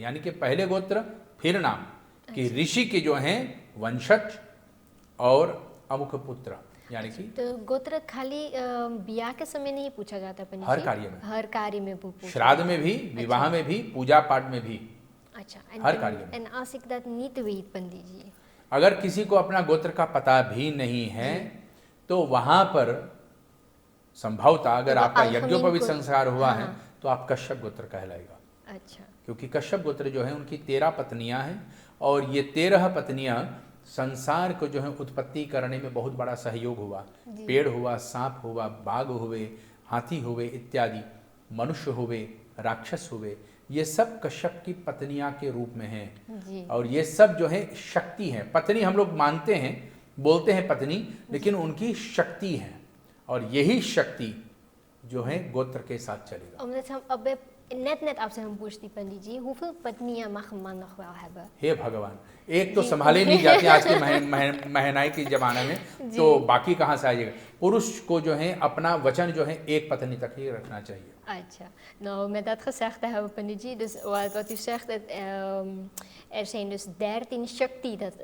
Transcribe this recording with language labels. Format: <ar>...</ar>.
<hi>यानी कि पहले गोत्र फिर नाम, कि ऋषि के जो हैं वंशज और अमुक पुत्र, यानी कि तो गोत्र खाली ब्याह के समय नहीं पूछा जाता पंडित जी? कार्य में, हर कार्य में पूछा श्राद्ध में भी, विवाह में भी, पूजा पाठ में भी, अच्छा, हर कार्य में।</hi> <nl>En als ik dat niet weet, पंडित जी,</nl> <hi>अगर किसी को अपना गोत्र का पता भी नहीं है तो वहां पर संभवतः अगर तो आपका अल्फमीन यज्ञोपवीत को- संस्कार हुआ है हाँ। तो आप कश्यप गोत्र कहलाएगा, अच्छा, क्योंकि कश्यप गोत्र जो है उनकी 13 पत्नियां हैं और ये 13 पत्नियां संसार को जो है उत्पत्ति करने में बहुत बड़ा सहयोग हुआ। पेड़ हुआ, सांप हुआ, बाघ हुए, हाथी हुए इत्यादि, मनुष्य हुए, राक्षस हुए, ये सब कश्यप की पत्नियां के रूप में हैं। जी, और ये सब जो है शक्ति है। पत्नी हम लोग मानते हैं, बोलते हैं पत्नी, लेकिन उनकी शक्ति है और यही शक्ति जो है गोत्र के साथ चलेगा।</hi> <nl>omdat</nl> <hi>हम अब</hi> <nl>net</nl> <hi>आपसे हम पूछती</hi> <nl>पंडित जी, hoeveel पत्नियां mag een man nog wel hebben?</nl> <hi>हे भगवान, एक तो संभाले नहीं जाती आज के महनाई के जमाने में, तो बाकी कहाँ से आ जाएगा। पुरुष को जो है अपना वचन जो है एक पत्नी तक ही रखना चाहिए। Acha.</hi> <nl>Nou, met dat gezegd te hebben, Panditji, dus wat u zegt, er zijn dus 13 Shakti.</nl>